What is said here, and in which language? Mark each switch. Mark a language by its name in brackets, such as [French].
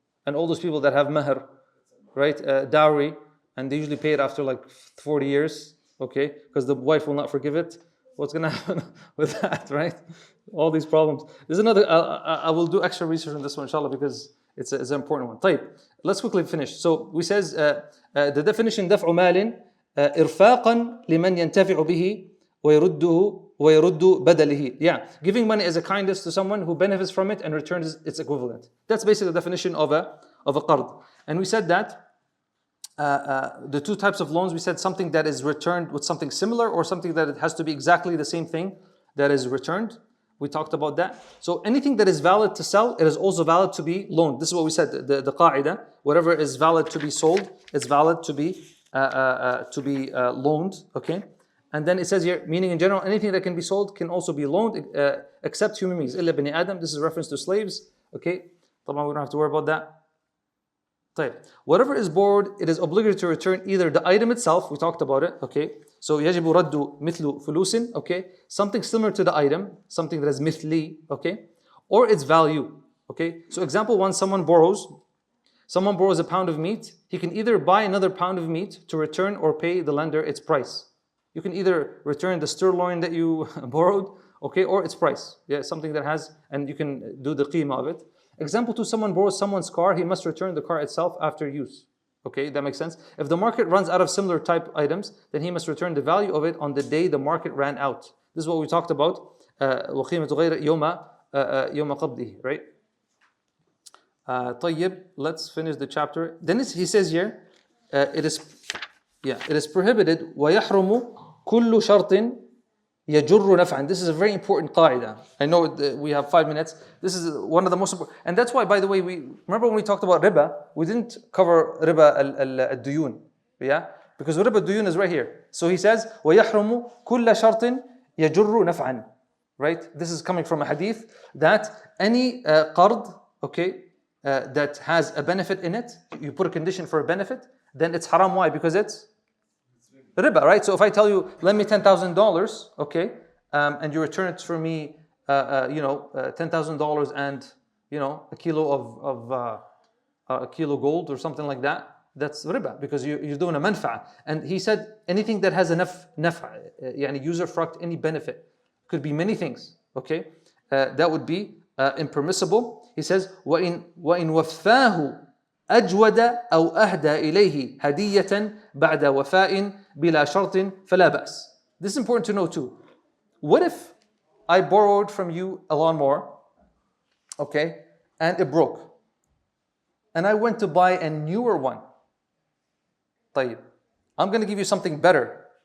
[English] And all those people that have mahr, right, dowry, and they usually pay it after 40 years, okay, because the wife will not forgive it. What's going to happen with that, right? All these problems. There's another. I will do extra research on this one, inshallah, because It's an important one. [Arabic] طيب, [English] let's quickly finish. So we says the definition [Arabic] دفع مال إرفاقا لمن ينتفع به ويرد بدله. [English] Yeah, giving money as a kindness to someone who benefits from it and returns its equivalent. That's basically the definition of a qard. And we said that the two types of loans, we said something that is returned with something similar or something that it has to be exactly the same thing that is returned. We talked about that. So anything that is valid to sell, it is also valid to be loaned. This is what we said, the qaida. Whatever is valid to be sold, it's valid to be loaned. Okay. And then it says here, meaning in general, anything that can be sold can also be loaned, except human beings. [Arabic] إلا بني آدم. [English] This is a reference to slaves. Okay. [Arabic] طبعا [English] we don't have to worry about that. [Arabic] طيب. [English] Whatever is borrowed, it is obligatory to return either the item itself, we talked about it, okay? So [Arabic] يجب رد مثل فلوس, okay? [English] Something similar to the item, something that is مثلي, okay? Or its value, okay? So example one, someone borrows a pound of meat. He can either buy another pound of meat to return or pay the lender its price. You can either return the sirloin that you borrowed, okay? Or its price, yeah, something that has, and you can do the qima of it. Example two, someone borrows someone's car, he must return the car itself after use. Okay, that makes sense. If the market runs out of similar type items, then he must return the value of it on the day the market ran out. This is what we talked about. [Arabic] وَقِيمَةُ غَيْرِ يَوْمَ قَبْضِهِ, right? طيب, [English] let's finish the chapter. Then he says here, it is prohibited [Arabic] وَيَحْرُمُ كُلُّ شَرْطٍ يجر نفعا. [English] This is a very important qaida. I know we have 5 minutes. This is one of the most important. And that's why, by the way, we remember when we talked about riba, we didn't cover riba al-duyun. Yeah? Because riba al-duyun is right here. So he says, [Arabic] وَيَحْرُمُ كُلَّ شَرْطٍ يجر نفعا. [English] Right? This is coming from a hadith that any qard, okay, that has a benefit in it, you put a condition for a benefit, then it's haram. Why? Because it's riba, right? So if I tell you, lend me $10,000, okay, and you return it for me, $10,000 and a kilo of kilo gold or something like that, that's riba because you're doing a manfa'a. And he said anything that has a naf'a, user fruct, any benefit, could be many things, okay, that would be impermissible. He says, [Arabic] وَإِن وَفَّاهُ أجود أو أهدى إليه هدية بعد وفاء بلا شرط فلا بأس. [English] This is important to know too. What if I borrowed from you a lawnmower, okay, and it broke, and I went to buy a newer one? [Arabic] طيب, [English] I'm going to give you something better.